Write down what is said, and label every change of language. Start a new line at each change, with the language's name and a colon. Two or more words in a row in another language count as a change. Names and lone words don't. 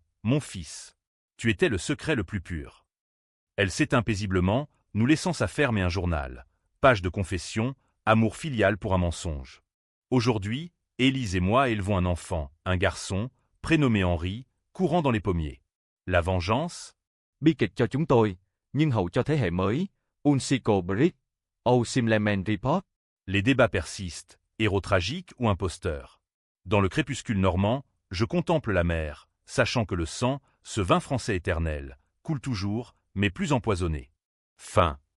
French: Mon fils, tu étais le secret le plus pur. Elle s'éteint paisiblement, nous laissant sa ferme et un journal. Page de confession, amour filial pour un mensonge. Aujourd'hui, Élise et moi élevons un enfant, un garçon, prénommé Henri, courant dans les pommiers. La vengeance?
Vietnamese: Bi kịch cho chúng tôi, nhưng hậu cho thế hệ mới, Unsico Brick, Simleman Report.
French: Les débats persistent, héros tragique ou imposteur. Dans le crépuscule normand, je contemple la mer, sachant que le sang, ce vin français éternel, coule toujours, mais plus empoisonné. Fin.